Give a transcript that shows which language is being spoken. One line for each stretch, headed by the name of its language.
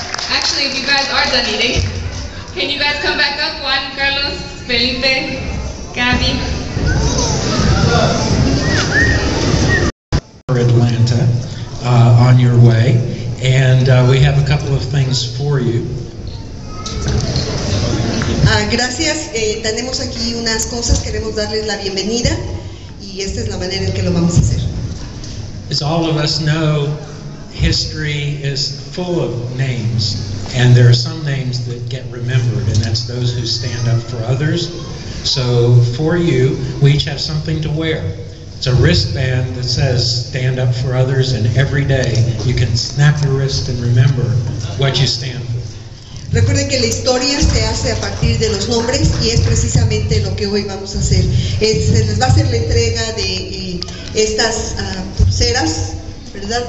English: Actually, if you guys are done eating, can you guys come back up? Juan, Carlos, Felipe, Gabby. Atlanta, on your way. And we have a couple of things for you.
Spanish: Gracias, tenemos aquí unas cosas, queremos darles la bienvenida y esta es la manera en que lo vamos a hacer.
English: As all of us know, history is full of names, and there are some names that get remembered, and that's those who stand up for others. So for you, we each have something to wear. It's a wristband that says stand up for others, and every day you can snap your wrist and remember what you stand for.
Spanish: Recuerden que la historia se hace a partir de los nombres y es precisamente lo que hoy vamos a hacer. Se les va a hacer la entrega de estas pulseras, ¿verdad?